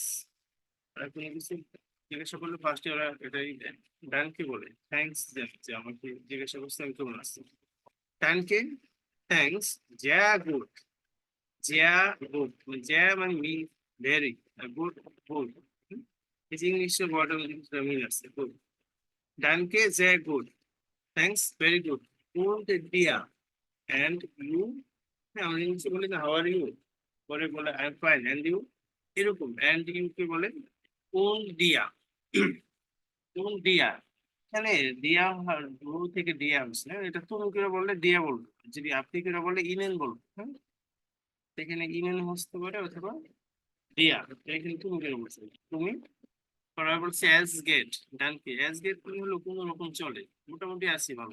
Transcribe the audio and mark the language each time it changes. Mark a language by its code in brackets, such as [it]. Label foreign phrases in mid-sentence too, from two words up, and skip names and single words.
[bn] আর কোনো কিছু জিজ্ঞাসা করলে ফার্স্টে ওরা এটাই ডানকে বলে, থ্যাঙ্কস যে আমাকে জিজ্ঞাসা করছে আমি কেমন আছি। ডানকে থ্যাঙ্কস, [de] ja gut, [bn] জ্যা মানে [en] mean very, [bn] গুড গুড, এই যে ইংলিশে [en] word mean [bn] আছে গুড। [de] danke ja gut, [en] thanks very good, [de] und dir [en] and you, [bn] আমরা ইংলিশে বলি না [en] how are you, [bn] পরে বলে [en] I am fine and you, [bn] এরকম [en] and you [bn] কে বলে [de] und dir। [bn] und dir, এখানে দিয়া শুরু থেকে দিয়া হচ্ছে, এটা তুমি করে বললে দিয়া বলবো, যদি আপনি করে বললে ইমেন বলবো। এখানে ইমেন হতে পারে অথবা দিয়া, এখানে তুমি করে বলছো তুমি। পরে বলছে [de] es geht, danke es geht [bn] মানে হলো কোনো রকম চলে, মোটামুটি আসি ভালো।